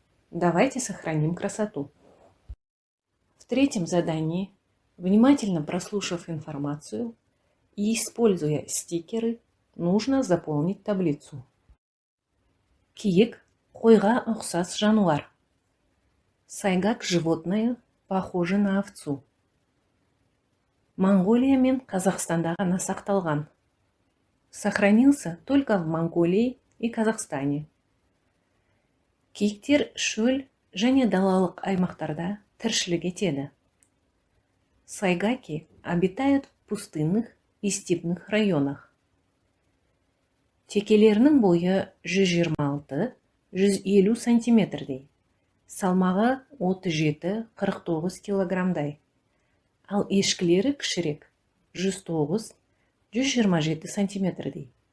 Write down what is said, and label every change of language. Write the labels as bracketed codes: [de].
[ru] Давайте сохраним красоту. В третьем задании, внимательно прослушав информацию и используя стикеры, нужно заполнить таблицу. [kk] Киік қойға ұқсас жануар. [ru] Сайгак животное похоже на овцу. [kk] Монголия мен Қазақстанда ғана сақталған. [ru] Сохранился только в Монголии и Казахстане. [kk] Киіктер шөл және далалық аймақтарда тіршілік етеді. [ru] Сайгаки обитают в пустынных и степных районах. [kk] Текелерінің бойы 126-150 сантиметрдей. Салмағы 37-49 килограммдай. Ал ешкілері кішірек 109-127 сантиметрдей.